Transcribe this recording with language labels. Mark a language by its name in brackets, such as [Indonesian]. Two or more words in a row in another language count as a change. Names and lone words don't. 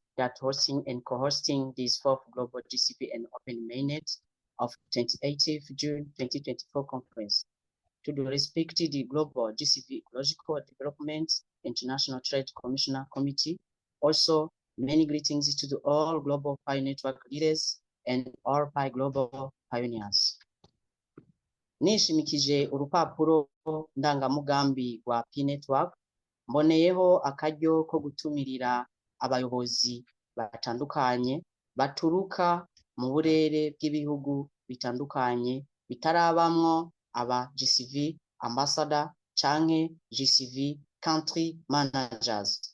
[English] that hosting and co-hosting this 4th Global GCV and Open Mainnet of 28th June 2024 conference. To the respected Global GCV Ecological Development International Trade Commissioner Committee. Also, many greetings to the all Global Pi Network leaders and all Pi Global pioneers. [Rundi] Nishimikije urupapuro ndangamugambi rwa Pi Network, mboneyeho akaryo ko gutumirira abayobozi batandukanye baturuka mu burere bw'ibihugu bitandukanye bitarabamwo aba GCV ambassador canke [English] GCV country managers.